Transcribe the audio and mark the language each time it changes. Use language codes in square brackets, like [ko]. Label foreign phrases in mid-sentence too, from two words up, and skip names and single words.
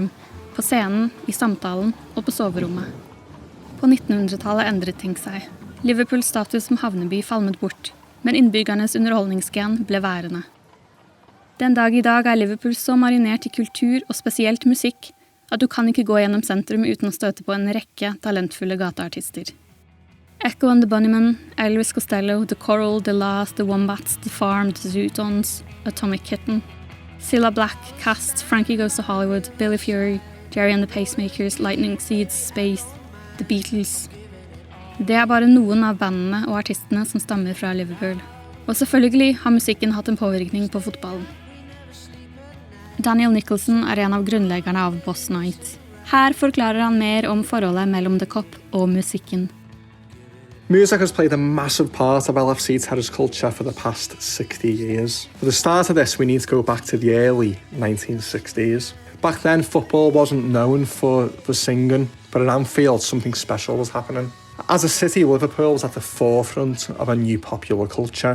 [no] På scenen, i samtalen og på soverommet. På 1900-tallet endret ting seg. Liverpools status som havneby falmet bort, men innbyggernes underholdningsgen ble værende. Den dag i dag er Liverpool så marinert i kultur, og spesielt musikk, at du kan ikke gå gjennom sentrum uten å støte på en rekke talentfulle gateartister. Echo and the Bunnymen, Elvis Costello, The Coral, The Last, The Wombats, The Farm, The Zootons, Atomic Kitten, Cilla Black, Cast, Frankie Goes to Hollywood, Billy Fury, Jerry and the Pacemakers, Lightning Seeds, Space, The Beatles. Det er bare noen av bandene og artistene som stammer fra Liverpool. Og selvfølgelig har musikken hatt en påvirkning på fotballen. Daniel Nicholson er en av grunnleggerne av Boss Night. Her forklarer han mer om forholdet mellom The Kop og musikken. [en] Music has played a massive part of LFC terrace culture for the past 60 years. For the start of this, we need to go back to the early 1960s. Back then, football wasn't known for singing, but at Anfields, something special was happening. As a city, Liverpool was at the forefront of a new popular culture.